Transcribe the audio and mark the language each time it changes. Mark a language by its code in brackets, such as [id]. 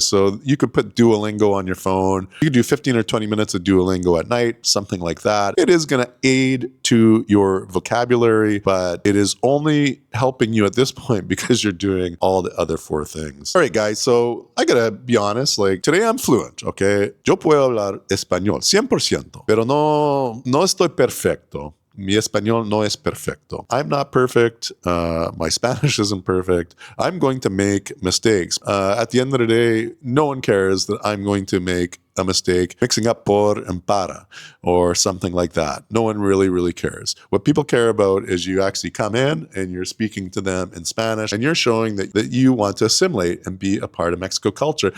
[en] So you could put Duolingo on your phone. You could do 15 or 20 minutes of Duolingo at night, something like that. It is gonna aid to your vocabulary, but it is only helping you at this point because you're doing all the other 4 things. All right, guys, so I gotta be honest, like today I'm fluent, okay? [es] Yo puedo hablar español, 100%, pero no estoy perfecto. Mi español no es perfecto. [en] I'm not perfect. My Spanish isn't perfect. I'm going to make mistakes. At the end of the day, no one cares that I'm going to make a mistake mixing up por and para or something like that. No one really cares. What people care about is you actually come in and you're speaking to them in Spanish and you're showing that you want to assimilate and be a part of Mexico culture.